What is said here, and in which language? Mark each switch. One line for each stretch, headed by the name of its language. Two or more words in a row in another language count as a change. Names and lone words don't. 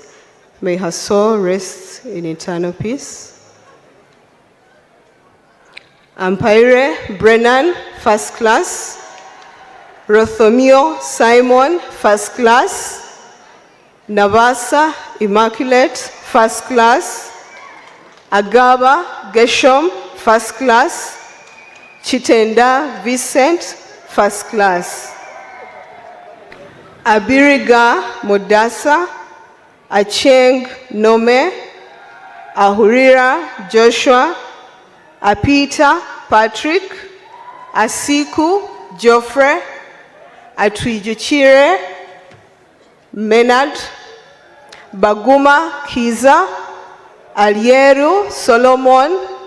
English: May her soul rest in eternal peace. Ampire Brennan, first class. Rothomio Simon, first class. Navasa Immaculate, first class. Agaba Geshom, first class. Chitenda Vincent, first class. Abiriga Modasa, Acheng Nome, Ahurira Joshua, Apita Patrick, Asiku Geoffrey, Atwijukire Menard, Baguma Kiza, Alieru Solomon,